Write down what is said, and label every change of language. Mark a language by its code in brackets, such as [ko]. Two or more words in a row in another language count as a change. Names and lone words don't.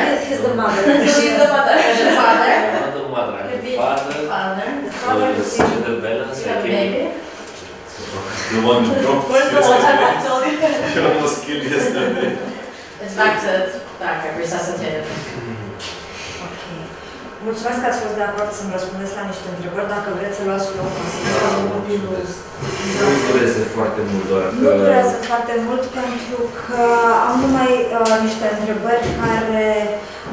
[en] He's the mother. She's the mother. You're the father? I'm not the mother, I'm Could the be father. Father. So it's gender balance. You I have a came... baby? The one you dropped Where's the one yesterday. I told you? You almost killed yesterday. It's back, I've resuscitated. Ok. [ro] Mulțumesc că ați fost de acord să-mi răspundeți la niște întrebări. Dacă vreți să luați loc, copilul. Nu durează foarte mult, doar că... Nu durează foarte mult pentru că am numai niște întrebări care